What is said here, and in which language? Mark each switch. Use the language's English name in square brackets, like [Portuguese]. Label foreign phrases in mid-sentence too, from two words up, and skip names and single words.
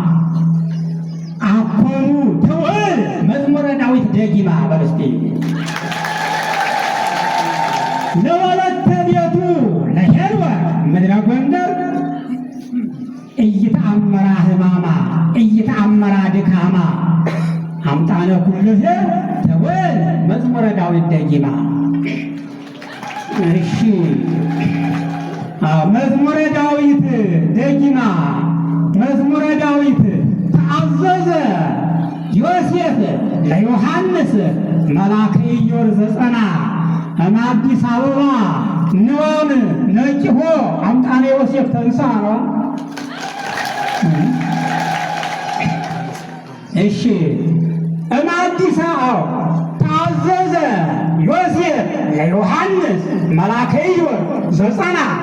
[Geez] አኮኑ ተወል መዝሙረ ዳዊት ደጊማ በርስቲ ለወለተ ቤቱ ለሄኖክ ምድረ ጎንደር ኢይተአመራ ሕማማ ኢይተአመራ ድካማ አምጣነ ኩልህ ተወል መዝሙረ ዳዊት ደጊማ። እሺ መዝሙረ ዳዊት ደጊማ መዝሙረ ዳዊት ተአዘዘ ዮሴፍ ለዮሐንስ መልአከ ኢዮር ዘጸና እምአዲስ አበባ ንዋም ነቂሆ አምጣነ ዮሴፍ ተንሥአ ነው። እሺ እምአዲስ አበባ ተአዘዘ ዮሴፍ ለዮሐንስ መልአከ ኢዮር ዘጸና